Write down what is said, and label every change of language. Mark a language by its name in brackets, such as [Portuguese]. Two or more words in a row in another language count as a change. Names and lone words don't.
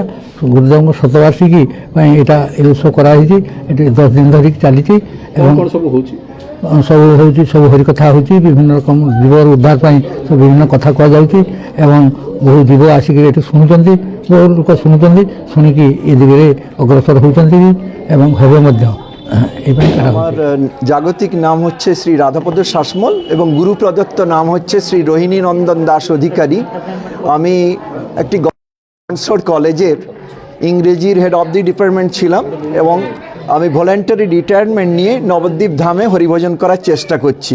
[Odia] ଗୁରୁଦେବଙ୍କ ଶତବାର୍ଷିକୀ ପାଇଁ ଏଇଟା ଏ ଉତ୍ସବ କରାହେଇଛି। ଏଠି 10 ଦିନ ଧରିକି ଚାଲିଛି ଏବଂ କ'ଣ ସବୁ ହଉଛି? ସବୁ ହେଉଛି, ସବୁ ହରିକଥା ହେଉଛି, ବିଭିନ୍ନ ରକମ ଜୀବର ଉଦ୍ଧାର ପାଇଁ ସବୁ ବିଭିନ୍ନ କଥା କୁହାଯାଉଛି ଏବଂ ବହୁ ଜୀବ ଆସିକରି ଏଠି ଶୁଣୁଛନ୍ତି, ବହୁ ଲୋକ ଶୁଣୁଛନ୍ତି, ଶୁଣିକି ଏ ଦିଗରେ ଅଗ୍ରସର ହେଉଛନ୍ତି ବି [Bangla] এবং হবে [Odia] ମଧ୍ୟ। [Bangla] এইভাবে করা আমার জাগতিক নাম হচ্ছে শ্রী রাধাপদ শাসমল এবং গুরু প্রদত্ত নাম হচ্ছে শ্রী রোহিণী নন্দন দাস অধিকারী। আমি একটি [English] government college [Bangla] ইংরেজির [English] head of the department [Bangla] ছিলাম এবং আমি [English] voluntary retirement [Bangla] নিয়ে নবদ্বীপ ধামে হরিভজন করার চেষ্টা করছি।